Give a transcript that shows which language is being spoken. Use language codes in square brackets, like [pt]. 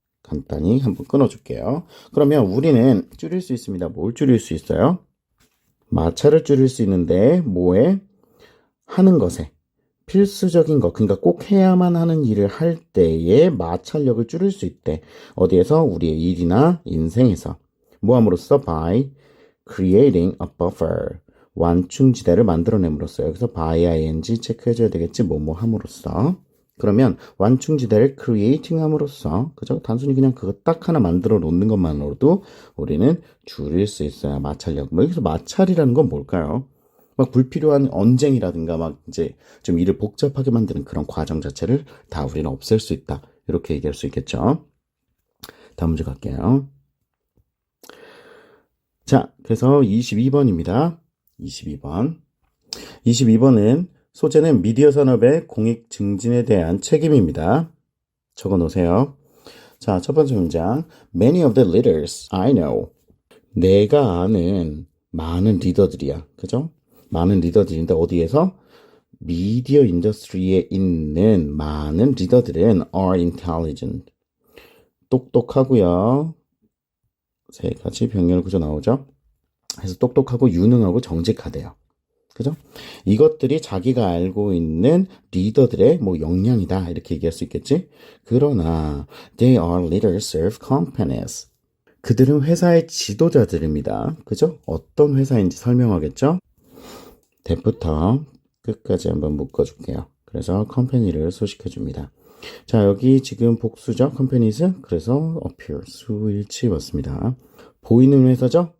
[ko] 간단히 한번 끊어줄게요. 그러면 우리는 줄일 수 있습니다. 뭘 줄일 수 있어요? 마찰을 줄일 수 있는데 뭐에? 하는 것에 필수적인 것, 그러니까 꼭 해야만 하는 일을 할 때의 마찰력을 줄일 수 있대. 어디에서? 우리의 일이나 인생에서. 뭐 함으로써? [en] By creating a buffer. [ko] 완충지대를 만들어냄으로써. 여기서 by ing 체크해줘야 되겠지. 뭐뭐 함으로써. 그러면 완충지대를 creating 함으로써, 그죠? 단순히 그냥 그거 딱 하나 만들어 놓는 것만으로도 우리는 줄일 수 있어요. 마찰력. 뭐 여기서 마찰이라는 건 뭘까요? 막 불필요한 언쟁이라든가 막 이제 좀 일을 복잡하게 만드는 그런 과정 자체를 다 우리는 없앨 수 있다. 이렇게 얘기할 수 있겠죠. 다음 문제 갈게요. 자, 그래서 22번입니다. 22번. 22번은 소재는 미디어 산업의 공익 증진에 대한 책임입니다. 적어 놓으세요. 자, 첫 번째 문장. [en] Many of the leaders I know. [ko] 내가 아는 많은 리더들이야. 그죠? 많은 리더들인데 어디에서? 미디어 인더스트리에 있는 많은 리더들은 [en] are intelligent. [ko] 똑똑하고요. 세 가지 병렬 구조 나오죠? 그래서 똑똑하고 유능하고 정직하대요. 그죠? 이것들이 자기가 알고 있는 리더들의 뭐 역량이다. 이렇게 얘기할 수 있겠지? [en] 그러나 they are leaders of companies. [ko] 그들은 회사의 지도자들입니다. 그죠? 어떤 회사인지 설명하겠죠? 대부터 끝까지 한번 묶어줄게요. 그래서 컴퍼니를 소식해줍니다. 자, 여기 지금 복수죠? 컴퍼니즈. 그래서 appear, 수일치 맞습니다. 보이는 회사죠?